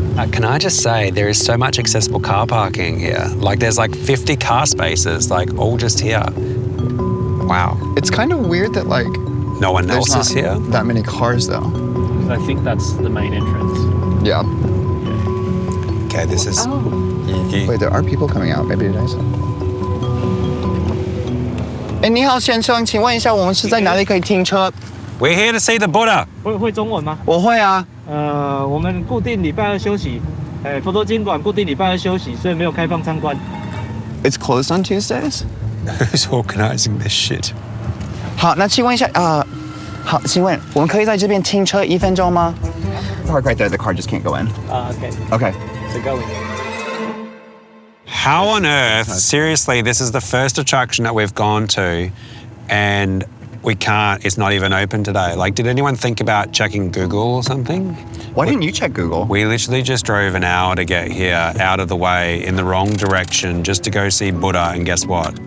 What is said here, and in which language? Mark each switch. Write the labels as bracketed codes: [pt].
[en] Can I just say, there is so much accessible car parking here. Like, there's like 50 car spaces, like all just here. Wow. It's kind of weird that like No one there's else is not here. that many cars though. I think that's the main entrance. Yeah. Okay, this is... Wait, there are people coming out. Maybe it is. [zh] 哎，你好，先生，请问一下，我们是在哪里可以停车？ [en] We're here to see the Buddha. [zh] 会中文吗？我会啊。我们固定礼拜二休息，佛陀经馆固定礼拜二休息，所以没有开放参观。 [en] It's closed on Tuesdays. Who's organizing this shit? [zh] 好，那请问一下，好，请问我们可以在这边停车1分钟吗？ [en] Park right there. The car just can't go in. Okay. Okay. So go in. How on earth, seriously, this is the first attraction that we've gone to and we can't, it's not even open today. Like, did anyone think about checking Google or something? Why didn't you check Google? We literally just drove an hour to get here, out of the way, in the wrong direction, just to go see Buddha, and guess what?